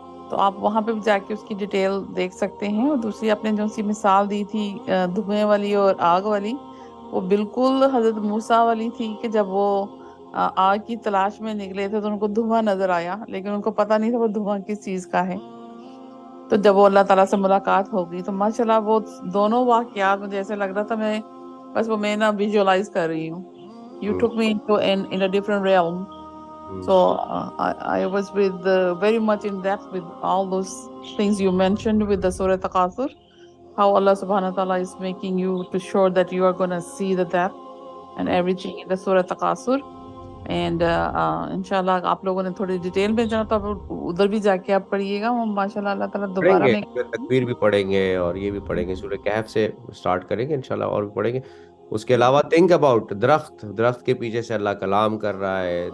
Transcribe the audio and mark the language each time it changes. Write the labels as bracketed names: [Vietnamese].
[Urdu] تو آپ وہاں پہ بھی جا کے اس کی ڈیٹیل دیکھ سکتے ہیں. اور دوسری آپ نے جو سی مثال دی تھی دھوئیں والی اور آگ والی, وہ بالکل حضرت موسیٰ والی تھی کہ جب وہ آگ کی تلاش میں نکلے تھے تو ان کو دھواں نظر آیا, لیکن ان کو پتہ نہیں تھا وہ دھواں کس چیز کا ہے. تو جب وہ اللہ تعالیٰ سے ملاقات ہو گئی تو ماشاءاللہ وہ دونوں واقعات مجھے ایسے لگ رہا تھا میں نا ویژوائز کر رہی ہوں. [English] You took me into in a different realm. So I was with very much in depth with all those things you mentioned with the Surah Takathur. how Allah subhanahu wa ta'ala is making you to sure that you are going to see the death and everything in the Surah Taqasur. [Urdu] And inshallah آپ لوگوں نے تھوڑی detail میں جانا تو ادھر بھی جا کے آپ پڑھیے گا. وہ ماشاءاللہ اللہ تعالیٰ دوبارہ پڑھیں میں گے, تکبیر بھی پڑھیں گے اور یہ بھی پڑھیں گے, سورہ کہف سے سٹارٹ کریں گے انشاءاللہ, اور بھی پڑھیں گے. اس کے علاوہ [English] think about [Urdu] درخت کے پیچھے سے اللہ کلام کر رہا ہے.